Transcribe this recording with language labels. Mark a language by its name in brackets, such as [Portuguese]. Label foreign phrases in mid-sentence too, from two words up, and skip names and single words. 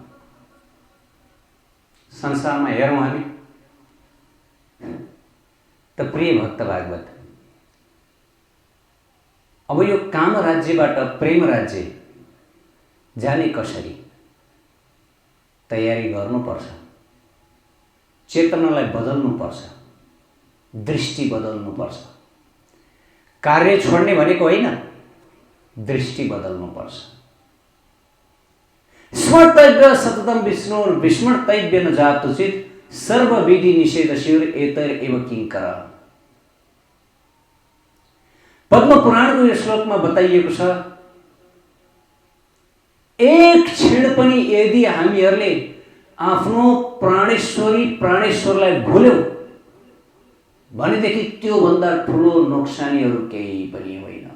[Nepali] संसारमा हेरौँ हामी त प्रिय भक्त भागवत, अब यो काम राज्यबाट प्रेम राज्य जाने कसरी तयारी गर्नुपर्छ। चेतनालाई बदल्नुपर्छ, दृष्टि बदल्नुपर्छ। कार्य छोड्ने भनेको होइन, दृष्टि बदल्नुपर्छ। [Sanskrit] स्मर्तव्य सततम विष्णु विस्मर्तव्य न जातुचित सर्वविधि निषेध शिर एतर एव किंकर। [Nepali] पद्म पुराणको यो श्लोकमा बताइएको छ, एक क्षण पनि यदि हामीहरूले आफ्नो प्राणेश्वरी प्राणेश्वरलाई भुल्यौं भनेदेखि त्योभन्दा ठुलो नोक्सानीहरू केही पनि होइन।